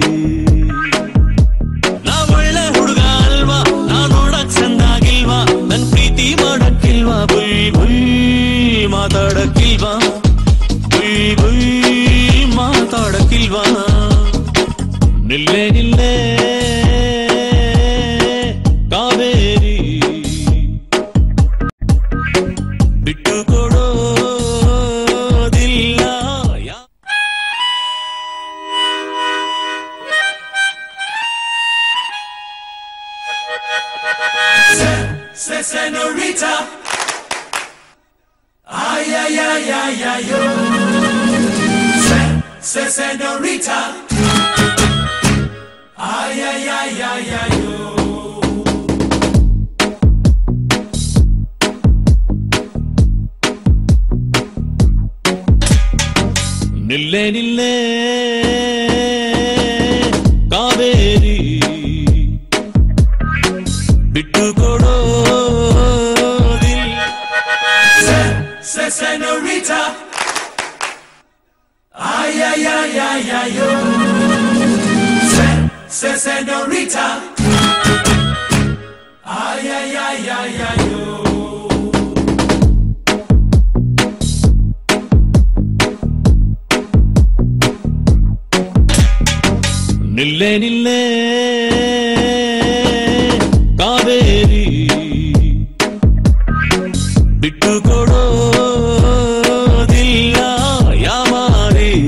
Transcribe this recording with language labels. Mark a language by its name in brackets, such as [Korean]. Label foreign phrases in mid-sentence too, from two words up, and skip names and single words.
[Kannada] ನಾ ಒಳ್ಳೆ ಹುಡುಗ ಅಲ್ವಾ, ನಾ ನೋಡಕ್ ಚಂದಾಗಿಲ್ವಾ, ನನ್ ಪ್ರೀತಿ ಮಾಡಕ್ಕಿಲ್ವಾ, ಮಾತಾಡಕ್ಕಿಲ್ವಾ ಮಾತಾಡಕ್ಕಿಲ್ವಾ. ನಿಲ್ಲೆ ನಿಲ್ಲೆ ಕಾವೇರಿ ಬಿಟ್ಟು ಕೊಡೋದಿಲ್ಲ. [Spanish] Senorita, ay ay ay ay ay yo. Senorita, ay ay ay ay ay yo. [Kannada] ನಿಲ್ಲೆ ನಿಲ್ಲೆ ಕಾವೇರಿ ಬಿಟ್ಟು ಕೊಡೋದಿಲ್ಲ. [Spanish] Senorita, ay ay ay ay ay yo. Senorita, ay ay ay ay ay yo. [Kannada] ನಿಲ್ಲೆ ನಿಲ್ಲೆ ಕಾವೇರಿ ಬಿಟ್ಟು ಕೊಡೋದಿಲ್ಲ ಯಾಮಾರಿ.